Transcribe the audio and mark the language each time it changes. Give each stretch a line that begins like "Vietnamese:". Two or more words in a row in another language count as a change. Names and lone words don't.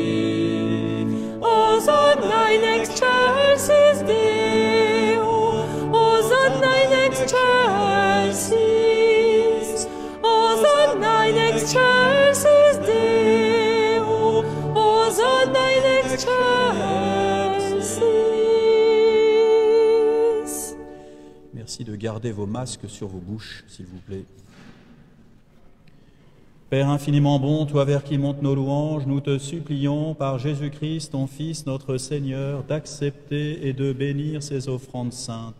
Latin: Hosanna in excelsis Deo, Hosanna in excelsis, Hosanna in excelsis Deo, Hosanna in excelsis.
French: Merci de garder vos masques sur vos bouches, s'il vous plaît. Père infiniment bon, toi vers qui montent nos louanges, nous te supplions, par Jésus-Christ, ton Fils, notre Seigneur, d'accepter et de bénir ces offrandes saintes.